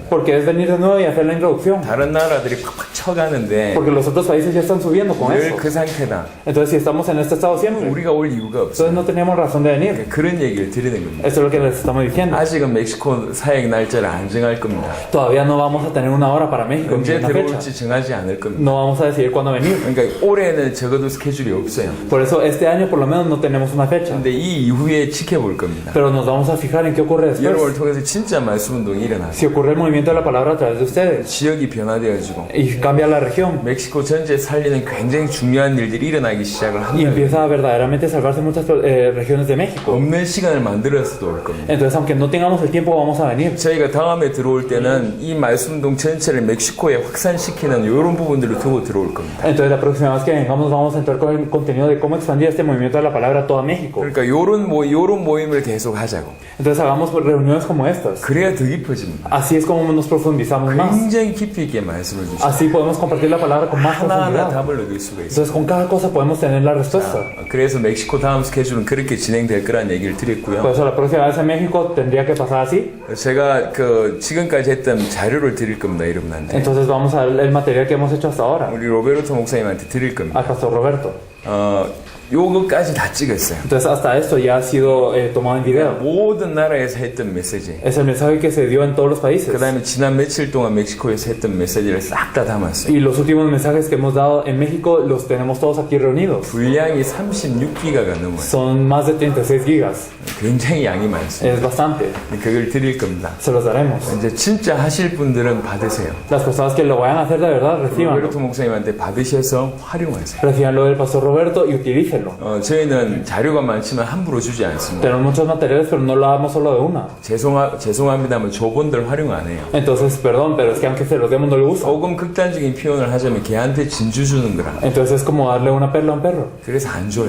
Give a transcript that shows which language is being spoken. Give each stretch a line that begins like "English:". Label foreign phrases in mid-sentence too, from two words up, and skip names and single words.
Spanish: Porque es venir de nuevo y hacer la introducción.
Korean: 다른 나라들이 팍팍 쳐가는데
Spanish: Porque los otros países ya están subiendo con
Korean: 늘
Spanish: eso.
Korean: 그 상태다.
Spanish: Entonces, si estamos en este estado siempre,
Korean: 우리가 올 이유가 없어.
Spanish: entonces no tenemos razón de venir.
Korean: 그런 얘기를 드리는 겁니다.
Spanish: Eso es lo que les estamos diciendo.
Korean: 아직은 멕시코 사역 날짜를 안 정할 겁니다.
Spanish: Todavía no vamos a tener una hora para México ni
Korean: 언제
Spanish: una fecha.
Korean: 들어올지 정하지 않을 겁니다.
Spanish: No vamos a decidir cuándo venir.
Korean: 그러니까 올해는 적어도 스케줄이 없어요.
Spanish: Por eso, este año por lo menos menos no tenemos una fecha.
Korean: 근데 이 이후에 지켜볼 겁니다.
Spanish: Pero nos vamos a fijar en qué ocurre
Korean: 여러분을
Spanish: después.
Korean: 통해서 진짜 말씀 운동이 일어나고
Spanish: Si ocurre el movimiento de la palabra a través de ustedes
Korean: 지역이 변화되어지고
Spanish: y cambia la región
Korean: 멕시코 전체 살리는 굉장히 중요한 일들이 일어나기 시작을
Spanish: y
Korean: 합니다.
Spanish: empieza a verdaderamente salvarse muchas regiones de México.
Korean: 없는 시간을 만들어서도 올 겁니다.
Spanish: Entonces, aunque no tengamos el tiempo, vamos a venir.
Korean: 저희가 다음에 들어올 때는 이 말씀 운동 전체를 멕시코에 확산시키는 이런 부분들을 두고 들어올 겁니다.
Spanish: Entonces, la próxima vez que vengamos, vamos a entrar con el contenido de cómo expandir este movimiento de la palabra a toda México.
Korean: 그러니까 요런 모임을 계속 하자고.
Spanish: Entonces, hagamos reuniones como estas.
Korean: 그래야 더 깊어집니다.
Spanish: Así es como nos profundizamos más.
Korean: 굉장히 깊이 있게 말씀을 주시고
Spanish: Así podemos compartir la palabra con más
Korean: 하나하나
Spanish: profundidad.
Korean: 답을 얻을 수가 있어요.
Spanish: Entonces, con cada cosa podemos tener la respuesta.
Korean: 그래서 멕시코 다음 스케줄은 그렇게 진행될 거란 얘기를 드렸고요.
Spanish: Por eso, la próxima vez en México tendría que pasar así.
Korean: 제가 지금까지 했던 자료를 드릴 겁니다, 여러분한테.
Spanish: Entonces, vamos a ver el material que hemos hecho hasta ahora
Korean: 우리 로베르토 목사님한테 드릴 겁니다.
Spanish: al pastor Roberto.
Korean: 요거까지 다 찍었어요.
Spanish: Entonces, hasta esto ya ha sido tomado en video.
Korean: 모든 나라에서 했던 메시지.
Spanish: Es el mensaje que se dio en todos los países.
Korean: 그 다음에 지난 며칠 동안 멕시코에서 했던 메시지를 싹 다 담았어요.
Spanish: Y los últimos mensajes que hemos dado en México los tenemos todos aquí reunidos.
Korean: 분량이 36기가가 넘어요.
Spanish: Son más de 36 gigas.
Korean: 굉장히 양이 많습니다.
Spanish: Es bastante.
Korean: 그걸 드릴 겁니다.
Spanish: Se los daremos.
Korean: 이제 진짜 하실 분들은 받으세요.
Spanish: Las personas que lo vayan a hacer de verdad, recíbanlo.
Korean: 로베르토 목사님한테 받으셔서 활용하세요.
Spanish: Recibanlo del pastor Roberto y utilícenlo.
Korean: 저희는 자료가 많지만 함부로 주지 않습니다.
Spanish: Tenemos muchos materiales, pero no lo damos solo de una.
Korean: 죄송합니다만 저분들 활용 안 해요.
Spanish: Entonces, perdón, pero es que aunque se los demos, no lo usan.
Korean: 조금 극단적인 표현을 하자면 걔한테 진주 주는 거라.
Spanish: Entonces es como darle una perla a un perro.
Korean: 그래서 안 줘요.